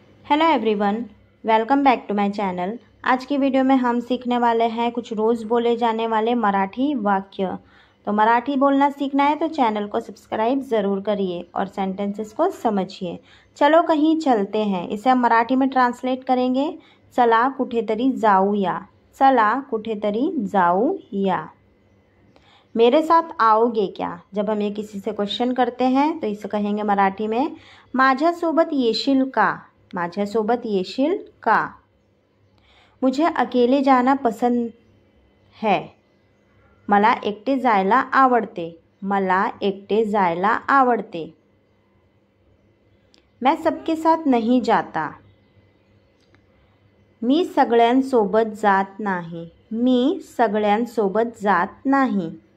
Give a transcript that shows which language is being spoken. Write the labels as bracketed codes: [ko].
[hi] Hello everyone, welcome back to my channel. आज की video में हम सीखने वाले हैं कुछ रोज़ बोले जाने वाले मराठी वाक्य। तो मराठी बोलना सीखना है तो चैनल को सब्सक्राइब ज़रूर करिए और सेंटेंसेस को समझिए। चलो कहीं चलते हैं, इसे हम मराठी में ट्रांसलेट करेंगे। [mr] चला कुठेतरी जाऊया, चला कुठेतरी जाऊया। [hi] मेरे साथ आओगे क्या? जब हम ये किसी से क्वेश्चन करते हैं तो इसे कहेंगे मराठी में [mr] माझ्यासोबत येशील का, माझ्यासोबत येशील का। [hi] मुझे अकेले जाना पसंद है, [mr] मला एकटे जायला आवडते, मला एकटे जायला आवडते। [hi] मैं सबके साथ नहीं जाता, [mr] मी सगळ्यांसोबत जात नाही, मी सगळ्यांसोबत जात नाही।